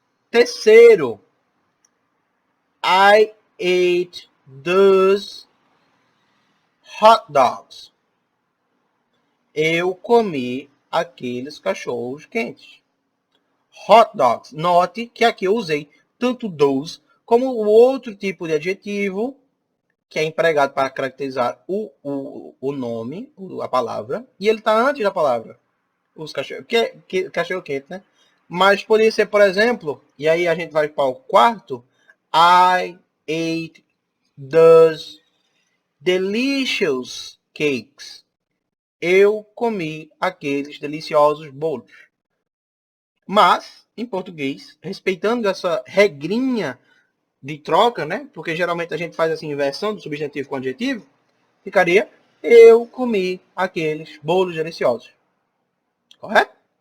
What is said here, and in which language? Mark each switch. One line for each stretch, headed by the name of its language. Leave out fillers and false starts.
Portuguese: Terceiro,
English: I ate those hot dogs.
Portuguese: Eu comi aqueles cachorros quentes. Hot dogs. Note que aqui eu usei tanto those como o outro tipo de adjetivo que é empregado para caracterizar o nome, a palavra, e ele está antes da palavra. Os cachorro, cachorro quente, né? Mas poderia ser, por exemplo, e aí a gente vai para o quarto.
English: I ate those delicious cakes.
Portuguese: Eu comi aqueles deliciosos bolos. Mas, em português, respeitando essa regrinha de troca, né? Porque geralmente a gente faz essa inversão do substantivo com adjetivo, ficaria eu comi aqueles bolos deliciosos. Correto?